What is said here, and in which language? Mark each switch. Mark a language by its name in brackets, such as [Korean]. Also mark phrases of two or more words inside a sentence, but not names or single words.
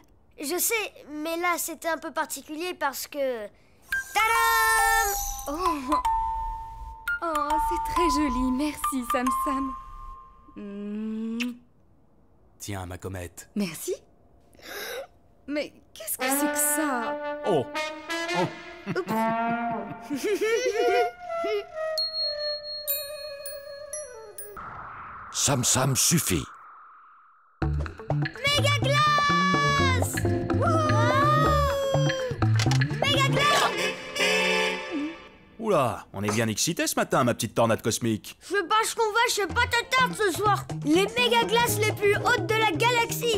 [French] Je sais, mais là, c'était un peu particulier parce que... Tadam! Oh, c'est très joli. Merci, Sam Sam. Tiens, ma comète. Merci. Mais qu'est-ce que c'est que ça? Oh. Sam Sam suffit. Méga glace! Méga glace! Oula, on est bien excités ce matin, ma petite tornade cosmique. Je pense qu'on va chez Patatarte ce soir. Les méga glaces les plus hautes de la galaxie.